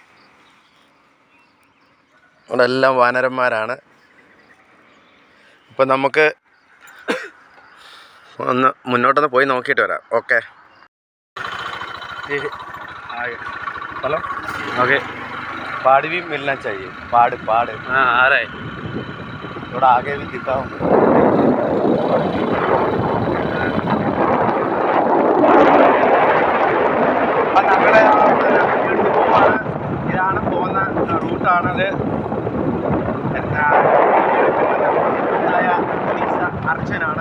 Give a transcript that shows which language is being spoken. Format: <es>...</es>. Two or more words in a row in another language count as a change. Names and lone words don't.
<ml>ഇവിടെ എല്ലാം വാനരന്മാരാണ്. അപ്പം നമുക്ക് ഒന്ന് മുന്നോട്ടൊന്ന് പോയി നോക്കിയിട്ട് വരാം.</ml> <en>Okay, hello.</en> <hi>ഓക്കെ, പാട് भी मिलना चाहिए. പാട് हाँ आ रहा है. थोड़ा आगे भी दिखाओ.</hi> <ml>അപ്പം ഞങ്ങൾ പോവാണ്. ഇതാണ് പോകുന്ന റൂട്ടാണത്. അർച്ചനാണ്.</ml>